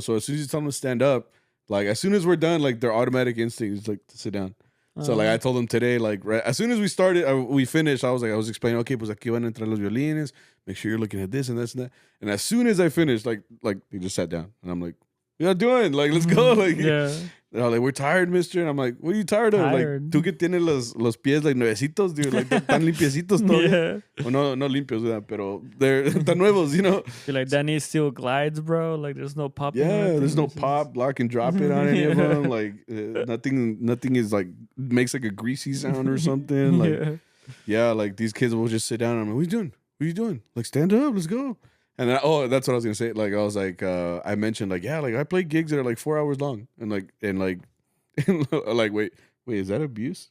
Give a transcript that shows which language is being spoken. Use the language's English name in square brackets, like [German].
[English] So as soon as you tell them to stand up, like as soon as we're done, like their automatic instinct is like to sit down. So like I told them today, like right, as soon as we finished, I was explaining, okay, [Spanish] pues aquí van a entrar los violines. [English] Make sure you're looking at this and this and that. And as soon as I finished, like they just sat down, and I'm like, "What are you doing? Like, let's go!" Like, they're like, "We're tired, mister." And I'm like, "What are you tired of? [Spanish] Like, tú que tienes los pies like nuevecitos, dude, like tan limpiecitos todavía." Well, no limpios, pero they're tan nuevos, [English] you know. You're like, Danny still glides, bro. Like, there's no pop. Yeah, there's no pop, lock and drop it on any of them. Like, nothing is like makes like a greasy sound or something. Like, yeah, like these kids will just sit down. And I'm like, "What are you doing? What are you doing? Like, stand up, let's go." And that's what I was gonna say. Like, I was like, I mentioned like, yeah, like I play gigs that are like 4 hours long, and like, wait, is that abuse?